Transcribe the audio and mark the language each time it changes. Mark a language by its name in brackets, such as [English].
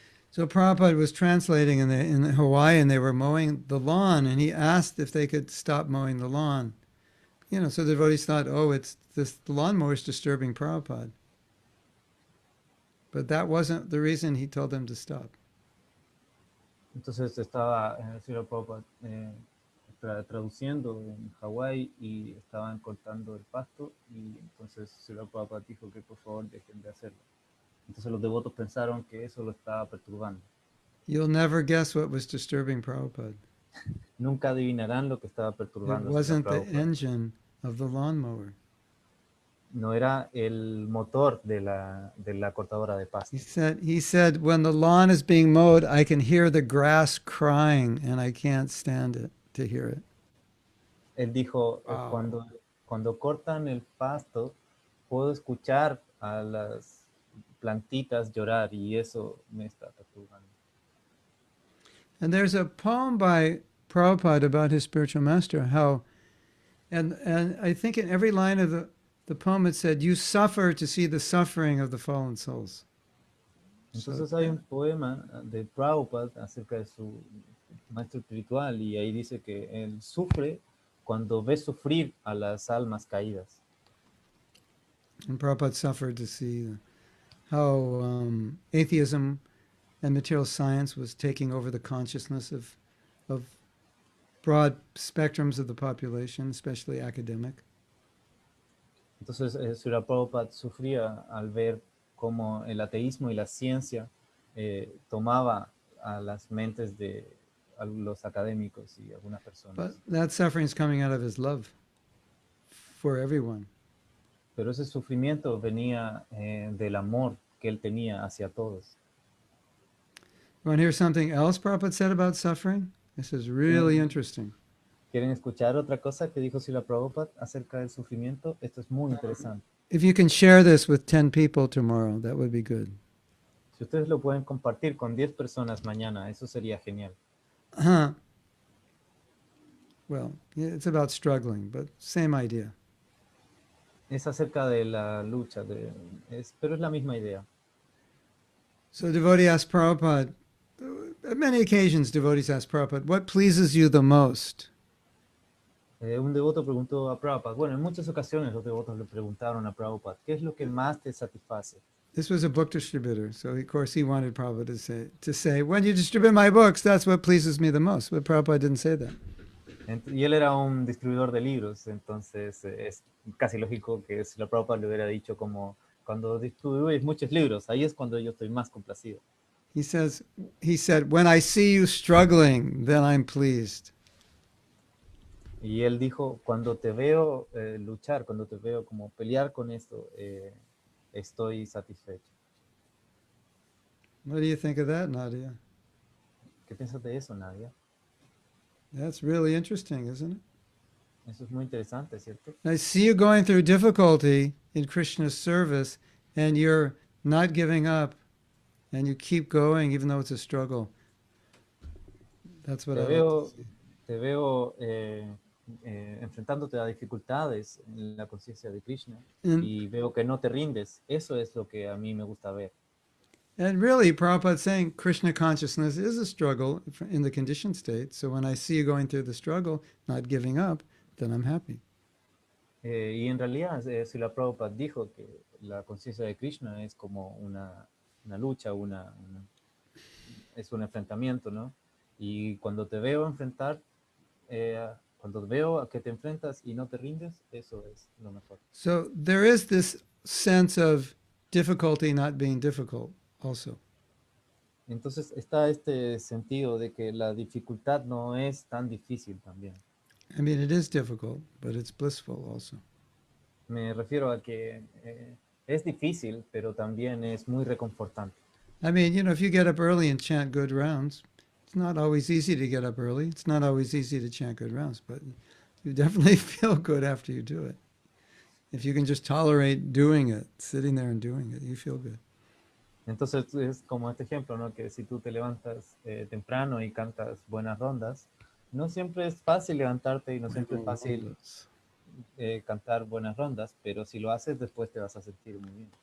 [English] So Prabhupada was translating in Hawaii, and they were mowing the lawn, and he asked if they could stop mowing the lawn. So the devotees thought, oh, the lawnmower is disturbing Prabhupada. But that wasn't the reason he told them to stop. [Spanish] Entonces estaba Srila Prabhupada traduciendo en Hawái y estaban cortando el pasto y entonces Srila Prabhupada dijo que por favor dejen de hacerlo. Entonces los devotos pensaron que eso lo estaba perturbando. [English] You'll never guess what was disturbing Prabhupada. [Spanish] Nunca adivinarán lo que estaba [English] It [Spanish] perturbando a Srila [English] wasn't the [Spanish] Prabhupada. [English] engine of the lawnmower. [Spanish] No era el motor de la cortadora de pasto. [English] He said, when the lawn is being mowed, I can hear the grass crying, and I can't stand it to hear it. [Spanish] Él dijo, [English] Wow. [Spanish] cuando cortan el pasto, puedo escuchar a las plantitas llorar y eso me está perturbando. [English] And there's a poem by Prabhupada about his spiritual master, and I think in every line of the poem it said, you suffer to see the suffering of the fallen souls. [Spanish] Entonces hay un poema de Prabhupada acerca de su maestro espiritual y ahí dice que él sufre cuando ve sufrir a las almas caídas. [English] And Prabhupada suffered to see how atheism and material science was taking over the consciousness of broad spectrums of the population, especially academic. [Spanish] Entonces Srila Prabhupada sufría al ver cómo el ateísmo y la ciencia tomaba a las mentes de a los académicos y algunas personas. [English] But that suffering is coming out of his love for everyone. [Spanish] Pero ese sufrimiento venía del amor que él tenía hacia todos. [English] You want to hear something else Prabhupada said about suffering? This is really interesting. [Spanish] ¿Quieren escuchar otra cosa que dijo Srila Prabhupada acerca del sufrimiento? Esto es muy interesante. [English] If you can share this with 10 people tomorrow, that would be good. [Spanish] Si ustedes lo pueden compartir con 10 personas mañana, eso sería genial. [English] Well, it's about struggling, but same idea. [Spanish] Es acerca de la lucha, pero es la misma idea. [English] So devotee asked Prabhupada, at many occasions devotees ask Prabhupada, what pleases you the most? [Spanish] Un devoto preguntó a Prabhupada, bueno, en muchas ocasiones los devotos le preguntaron a Prabhupada, ¿qué es lo que más te satisface? [English] This was a book distributor, so of course he wanted Prabhupada to say, when you distribute my books, that's what pleases me the most. But Prabhupada didn't say that. [Spanish] Y él era un distribuidor de libros, entonces es casi lógico que si la Prabhupada le hubiera dicho como, cuando distribuyes muchos libros, ahí es cuando yo estoy más complacido. [English] He said, when I see you struggling, then I'm pleased. [Spanish] Y él dijo, cuando te veo luchar, cuando te veo como pelear con esto, estoy satisfecho. [English] What do you think of that, Nadia? [Spanish] ¿Qué piensas de eso, Nadia? [English] That's really interesting, isn't it? [Spanish] Eso es muy interesante, ¿cierto? [English] I see you going through difficulty in Krishna's service, and you're not giving up, and you keep going even though it's a struggle. That's what I like to see. [Spanish] Te veo enfrentándote a dificultades en la conciencia de Krishna y veo que no te rindes. Eso es lo que a mí me gusta ver. [English] And really, Prabhupada's saying Krishna consciousness is a struggle in the conditioned state. So when I see you going through the struggle, not giving up, then I'm happy. [Spanish] Y en realidad, Srila Prabhupada dijo que la conciencia de Krishna es como una lucha, es un enfrentamiento, ¿no? Y cuando te veo enfrentar, cuando veo que te enfrentas y no te rindes, eso es lo mejor. [English] So there is this sense of difficulty not being difficult also. [Spanish] Entonces está este sentido de que la dificultad no es tan difícil también. [English] I mean, it is difficult, but it's blissful also. [Spanish] Me refiero a que es difícil, pero también es muy reconfortante. [English] I mean, if you get up early and chant good rounds, it's not always easy to get up early. It's not always easy to chant good rounds, but you definitely feel good after you do it. If you can just tolerate doing it, sitting there and doing it, you feel good. [Spanish] Entonces es como este ejemplo, ¿no? Que si tú te levantas temprano y cantas buenas rondas, no siempre es fácil levantarte y no siempre es fácil cantar buenas rondas, pero si lo haces después te vas a sentir muy bien.